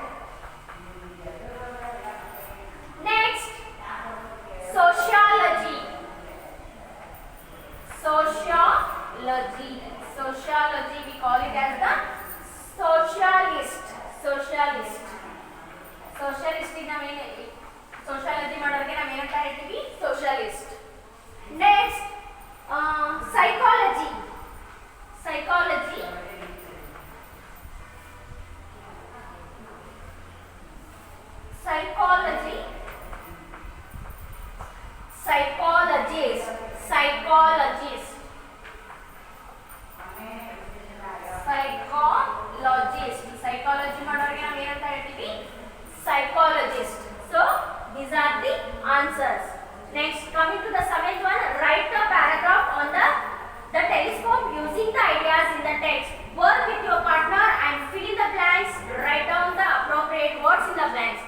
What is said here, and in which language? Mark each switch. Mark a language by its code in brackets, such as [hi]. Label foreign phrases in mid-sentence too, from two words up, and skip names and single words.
[en] Next, sociology. Sociology. Sociology, we call it as the socialist. Socialist. Socialist is the main. [kn] Sociology ಮಾಡೋರಿಗೆ ನಾವು ಏನಂತ ಹೇಳ್ತೀವಿ? [en] Socialist. Next, psychology. Psychology. Psychology. Psychologist. Psychologist. Psychologist. [kn] Psychology ಮಾಡೋರಿಗೆ ನಾವು ಏನಂತ ಹೇಳ್ತೀವಿ? [en] Psychologist. So these are the answers. Next, coming to the seventh one, write a paragraph on the telescope using the ideas in the text. Work with your partner and fill in the blanks. Write down the appropriate words in the blanks.